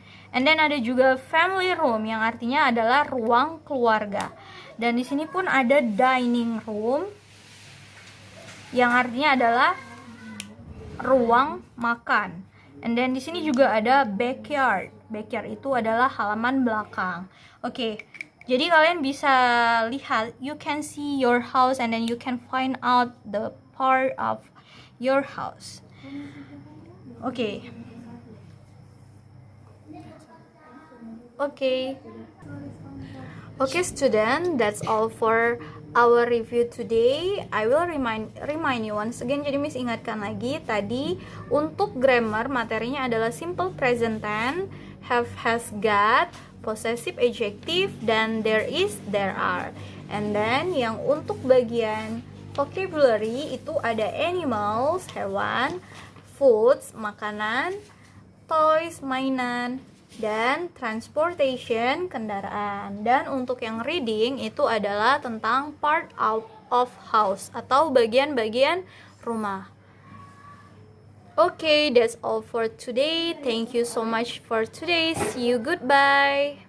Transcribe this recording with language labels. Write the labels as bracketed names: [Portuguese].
[English] And then [Indonesian] ada juga family room yang artinya adalah ruang keluarga. Dan di sini pun ada dining room yang artinya adalah ruang makan. [English] And then [Indonesian] di sini juga ada backyard. Backyard itu adalah halaman belakang. Oke. Jadi kalian bisa lihat, [English] you can see your house and then you can find out the part of your house. Okay. Okay, student, that's all for our review today. I will remind you once again. [Indonesian] Jadi Miss ingatkan lagi tadi untuk grammar materinya adalah simple present tense, have, has, got, possessive adjective, dan there is, there are. [English] And then [Indonesian] yang untuk bagian vocabulary itu ada animals, hewan, foods, makanan, toys, mainan, dan transportation, kendaraan. Dan untuk yang reading itu adalah tentang part of house atau bagian-bagian rumah. [English] Okay, that's all for today. Thank you so much for today. See you, goodbye.